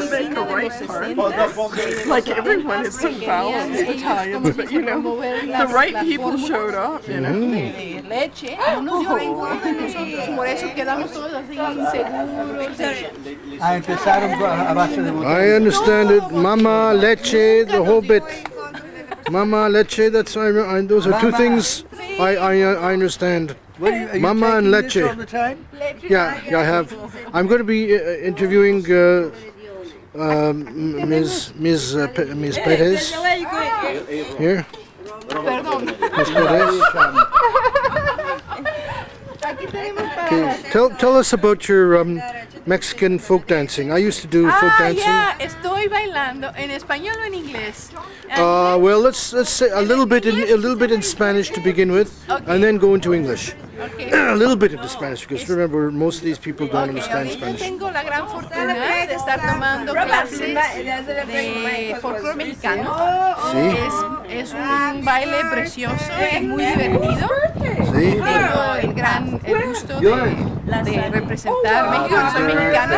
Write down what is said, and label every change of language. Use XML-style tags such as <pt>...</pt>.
<en>Like everyone is so balanced, Italians, but you know, the right people showed up, you know.</en> <es>Leche, no nos dio ninguna de nosotros, por eso quedamos todos así inseguros. Ah, empezaron a base de botella.</es> <en>I understand it. Mama, leche, the whole bit. Mama, leche, those are two things I understand. What are you Mama and taking this leche. all the time? Yeah, I have. I'm going to be interviewing Ms. Perez here. Ms. Perez. Okay. Tell us about your Mexican folk dancing. I used to do folk dancing.</en> <es>Estoy bailando en español o en inglés.</es> <en>Well, let's say a little bit in Spanish to begin with, and then go into English. Okay. A little bit into Spanish, because remember, most of these people don't understand</en> <es>Yo</es> <en>Spanish.</en> <es>tengo la gran fortuna de estar tomando clases de folclore mexicano. Sí. Es un baile precioso y muy divertido. Sí. Tengo el gusto de representar México, soy mexicana.</es>